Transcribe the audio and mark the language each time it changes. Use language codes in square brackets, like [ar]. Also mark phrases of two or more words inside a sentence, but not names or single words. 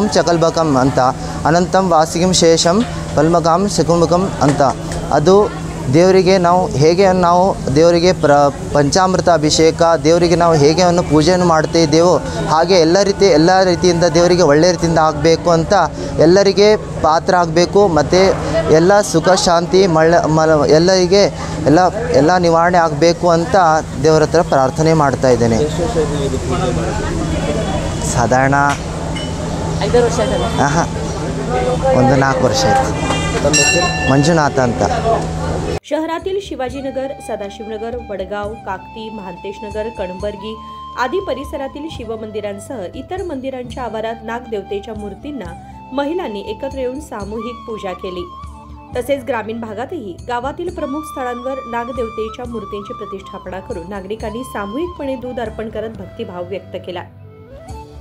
[kn] ಚಕಲ್ಬಕಂ ಅಂತ [sa] ಅನಂತಂ ವಾಸುಕಿಂ ಶೇಷಂ ಪದ್ಮನಾಭಂ [kn] ಚಕಲ್ಬಕಂ ಅಂತ ಅದು ದೇವರಿಗೆ ನಾವು ದೇವರಿಗೆ ಪಂಚಾಮೃತ ಅಭಿಷೇಕ ದೇವರಿಗೆ ನಾವು ಹೇಗೆ ಪೂಜೆಯನ್ನು ಮಾಡ್ತಾ ಇದ್ದೇವೋ ಹಾಗೆ ಎಲ್ಲ ರೀತಿಯಿಂದ ದೇವರಿಗೆ ಒಳ್ಳೆಯ ರೀತಿಯಿಂದ ಆಗಬೇಕು ಅಂತ ಎಲ್ಲರಿಗೆ ಪಾತ್ರ ಆಗಬೇಕು ಮತ್ತು ಎಲ್ಲ ಸುಖ ಶಾಂತಿ ಎಲ್ಲರಿಗೆ ಎಲ್ಲ ನಿವಾರಣೆ ಆಗಬೇಕು ಅಂತ ದೇವರ ಹತ್ರ ಪ್ರಾರ್ಥನೆ ಮಾಡ್ತಾ ಇದ್ದೇನೆ। ಸಾಧಾರಣ 5 ವರ್ಷ ಒಂದು 4 ವರ್ಷ ಆಯಿತು। ಮಂಜುನಾಥ ಅಂತ। [mr] शहरातील शिवाजीनगर, सदाशिवनगर, वडगाव, काकती, महांतेशनगर, कणबर्गी आदी परिसरातील शिवमंदिरांसह इतर मंदिरांच्या आवारात नागदेवतेच्या मूर्तींना महिलांनी एकत्र येऊन सामूहिक पूजा केली। तसेच ग्रामीण भागातही गावातील प्रमुख स्थळांवर नागदेवतेच्या मूर्तींची प्रतिष्ठापना करून नागरिकांनी सामूहिकपणे दूध अर्पण करत भक्तिभाव व्यक्त केला।